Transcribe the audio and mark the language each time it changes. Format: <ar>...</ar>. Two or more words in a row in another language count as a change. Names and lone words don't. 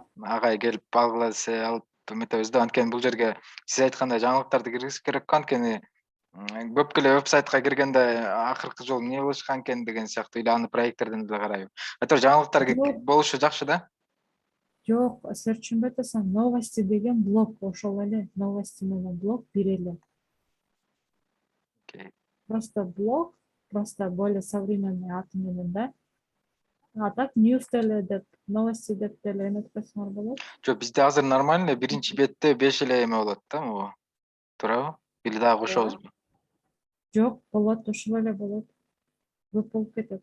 <ky>агай келип алгыла десе алып эметебиз да. Анткени бул жерге сиз айткандай жаңылыктарды киргизиш керек го. Анткени көп эле веб-сайтка киргенде акыркы жолу эмне кылышкан экен деген сыяктуу или аны проекттерден деле карайбы. Айтор жаңылыктар болушу жакшы да. Жок, сен түшүнбөй атасың. Новости деген блог ошол эле. Новости менен блог бир эле.</ky> <ru>Просто блог, просто более современный</ru> <ky>аты менен да. А так news деле деп, новости деп деле эметип койсоңор болот. Жок, бизде азыр нормально биринчи бетте 5 эле эме болот да, могу. Туурабы? Или дагы кошобузбу? Жок, болот, ошол эле болот. Көп болуп кетет.</ky>